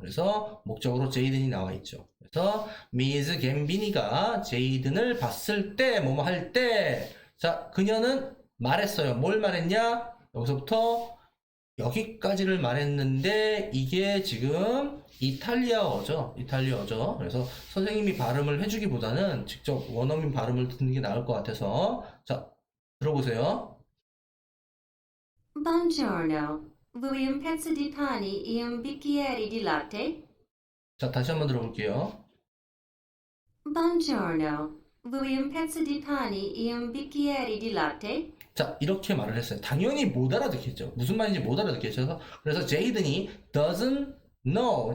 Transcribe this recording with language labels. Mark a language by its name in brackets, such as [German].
[Korean] 그래서 목적으로 Jaden이 나와 있죠. 그래서 Miss Gambini가 Jaden을 봤을 때, 뭐뭐 할 때, 자, 그녀는 말했어요. 뭘 말했냐? 여기서부터 여기까지를 말했는데 이게 지금 이탈리아어죠. 그래서 선생님이 발음을 해주기보다는 직접 원어민 발음을 듣는 게 나을 것 같아서 자, 들어보세요. [Italian] Buongiorno, vuoi un pezzo di pane e un bicchiere di latte? [Korean] 자, 다시 한번 들어볼게요. [Italian] Buongiorno, vuoi un pezzo di pane e un bicchiere di latte? [Korean] 자, 이렇게 말을 했어요. 당연히 못 알아듣겠죠. 무슨 말인지 못 알아듣겠죠. 그래서 제이든이 [English] doesn't know.